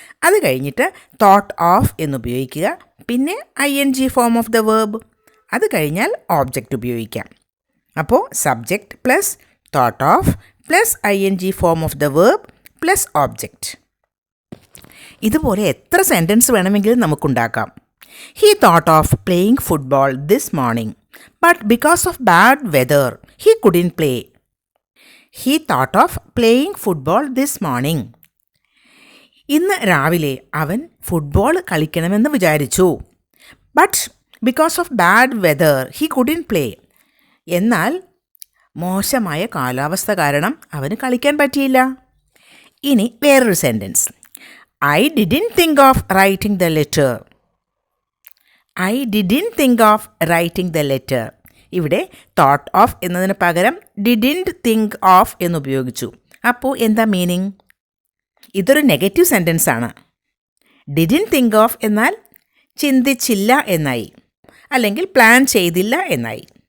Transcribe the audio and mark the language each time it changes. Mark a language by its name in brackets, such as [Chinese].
[Malayalam] അത് കഴിഞ്ഞിട്ട് thought of എന്നുപയോഗിക്കുക. പിന്നെ ING form of the verb. അത് കഴിഞ്ഞാൽ ഓബ്ജക്റ്റ് ഉപയോഗിക്കാം. അപ്പോൾ subject plus thought of plus ING form of the verb plus object. ഇതുപോലെ എത്ര സെൻറ്റൻസ് വേണമെങ്കിലും നമുക്കുണ്ടാക്കാം. [English] He thought of playing football this morning, but because of bad weather, he couldn't play. He thought of playing football this morning. [Malayalam] ഇന്ന് രാവിലെ അവൻ football കളിക്കണമെന്ന് വിചാരിച്ചു. [English] But because of bad weather he couldn't play. [Malayalam] എന്നാൽ മോശമായ കാലാവസ്ഥ കാരണം അവന് കളിക്കാൻ പറ്റിയില്ല. ഇനി വേറൊരു sentence. [English] I didn't think of writing the letter. I didn't think of writing the letter. [Malayalam] ഇവിടെ തോട്ട് ഓഫ് എന്നതിന് പകരം ഡിഡിൻറ്റ് തിങ്ക് ഓഫ് എന്നുപയോഗിച്ചു. അപ്പോൾ എന്താ മീനിങ്? ഇതൊരു നെഗറ്റീവ് സെൻറ്റൻസ് ആണ്. ഡിഡിൻറ്റ് തിങ്ക് ഓഫ് എന്നാൽ ചിന്തിച്ചില്ല എന്നായി, അല്ലെങ്കിൽ പ്ലാൻ ചെയ്തില്ല എന്നായി.